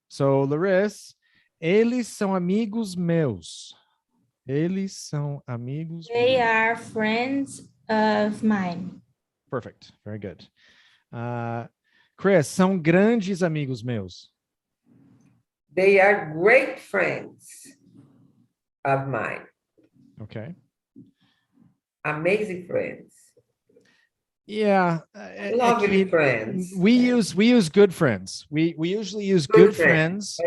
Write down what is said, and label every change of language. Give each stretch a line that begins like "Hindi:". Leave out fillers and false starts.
Portuguese: So Larissa, eles são amigos meus. Eles são amigos.
English: They are friends of mine. Perfect. Very good.
Portuguese: Chris, são grandes amigos meus.
English: They are great friends of mine. Okay. Amazing friends. Yeah. Lovely friends. We use good friends. We usually use good friends.